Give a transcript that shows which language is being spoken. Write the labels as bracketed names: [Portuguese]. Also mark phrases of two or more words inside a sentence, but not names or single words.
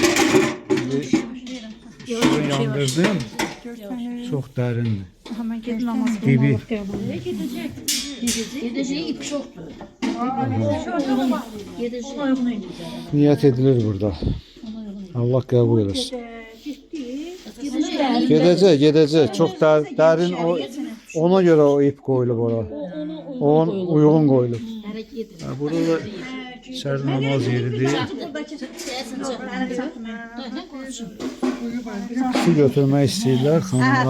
[Turkish] Su yandırdım. Çok derindir. Dibi. Niyet edilir burada. Allah kabul etsin. [Azerbaijani] Gedəcək. Çox dərin ona görə o ip qoyulub ora. Onun uyğun qoyulub. Burada da içəri namaz yeridir. Su götürmək istəyirlər xanımlar.